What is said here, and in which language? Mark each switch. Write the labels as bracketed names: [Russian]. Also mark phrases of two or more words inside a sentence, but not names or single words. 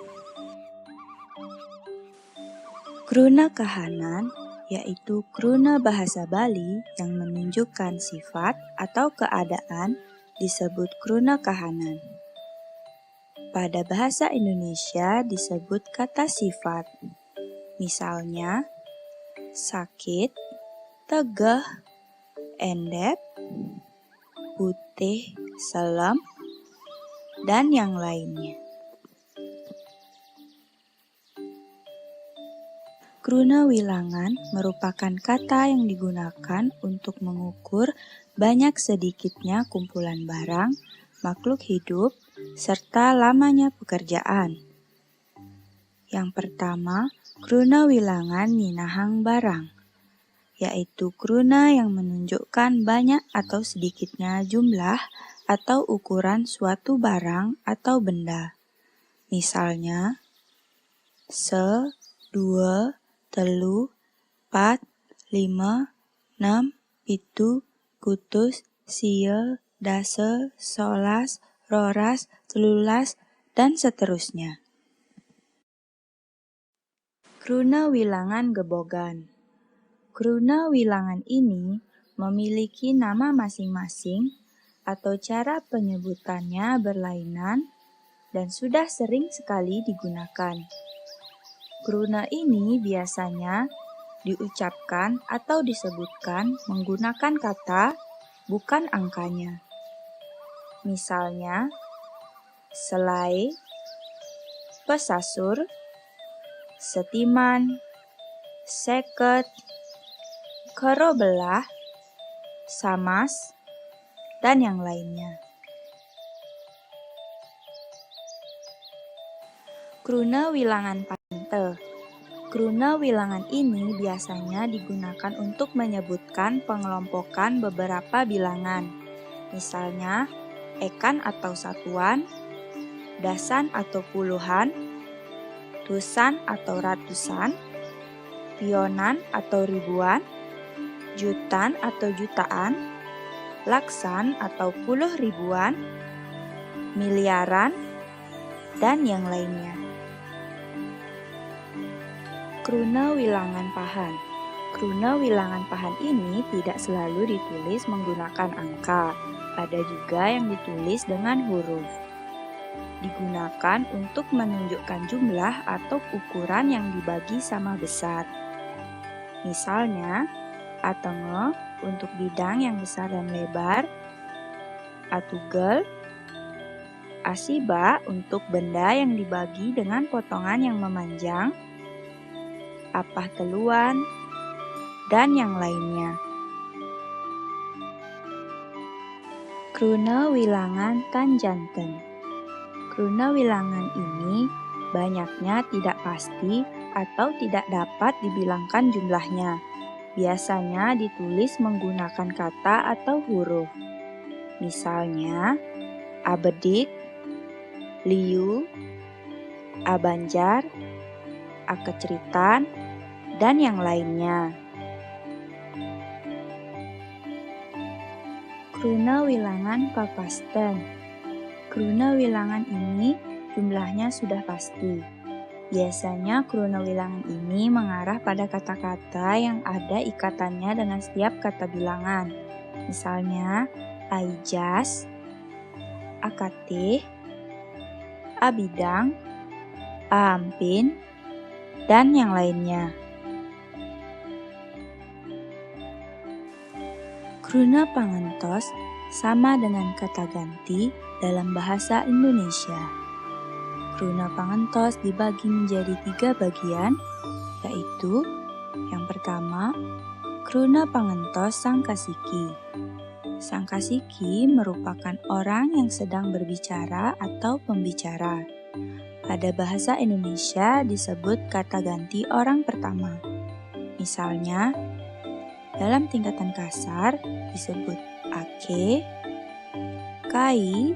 [Balinese] Kruna kahanan [Indonesian] yaitu kruna bahasa Bali yang menunjukkan sifat atau keadaan disebut [Balinese] kruna kahanan. [Indonesian] Pada bahasa Indonesia disebut kata sifat. Misalnya, [Balinese] sakit, tegah, endep, putih, selam, [Indonesian] dan yang lainnya. [Balinese] Kruna wilangan [Indonesian] merupakan kata yang digunakan untuk mengukur banyak sedikitnya kumpulan barang, makhluk hidup, serta lamanya pekerjaan. Yang pertama, [Balinese] kruna wilangan ninahang barang, [Indonesian] yaitu kruna yang menunjukkan banyak atau sedikitnya jumlah atau ukuran suatu barang atau benda. Misalnya, 1, 2, 3, 4, 5, 6, 7, [Balinese] kutus, sieu, dase, solas, roras, telulas, [Indonesian] dan seterusnya. [Balinese] Kruna wilangan gebogan. Kruna wilangan [Indonesian] ini memiliki nama masing-masing atau cara penyebutannya berlainan dan sudah sering sekali digunakan. Kruna ini biasanya diucapkan atau disebutkan menggunakan kata, bukan angkanya. Misalnya, [Balinese] selai, pesasur, setiman, seket, kero belah, samas, [Indonesian] dan yang lainnya. [Balinese] Kruna wilangan pante. [Indonesian] Kruna wilangan ini biasanya digunakan untuk menyebutkan pengelompokan beberapa bilangan. Misalnya, ekan atau satuan, dasan atau puluhan, tusan atau ratusan, pionan atau ribuan, jutan atau jutaan, laksan atau puluh ribuan, miliaran, dan yang lainnya. [Balinese] Kruna wilangan pahan. Kruna wilangan pahan [Indonesian] ini tidak selalu ditulis menggunakan angka, ada juga yang ditulis dengan huruf. Digunakan untuk menunjukkan jumlah atau ukuran yang dibagi sama besar. Misalnya, atenge untuk bidang yang besar dan lebar, atugel, asiba untuk benda yang dibagi dengan potongan yang memanjang, [Balinese] apah teluan, [Indonesian] dan yang lainnya. [Balinese] Kruna wilangan tanjanten. Kruna wilangan [Indonesian] ini banyaknya tidak pasti atau tidak dapat dibilangkan jumlahnya. Biasanya ditulis menggunakan kata atau huruf. Misalnya, [Balinese] abedik, liu, abanjar, akeceritan, [Indonesian] dan yang lainnya. [Balinese] Kruna wilangan papasten. [Indonesian] Kruna wilangan ini jumlahnya sudah pasti. Biasanya [Balinese] kruna wilangan [Indonesian] ini mengarah pada kata-kata yang ada ikatannya dengan setiap kata bilangan. Misalnya, [Balinese] aijas, akatih, abidang, aampin, [Indonesian] dan yang lainnya. [Balinese] Kruna pangentos [Indonesian] sama dengan kata ganti dalam bahasa Indonesia. [Balinese] Kruna pangentos [Indonesian] dibagi menjadi 3 bagian, yaitu yang pertama, [Balinese] kruna pangentos sangkasiki. [Indonesian] Sangkasiki merupakan orang yang sedang berbicara atau pembicara. Pada bahasa Indonesia disebut kata ganti orang pertama. Misalnya, dalam tingkatan kasar disebut [Balinese] ake, kai.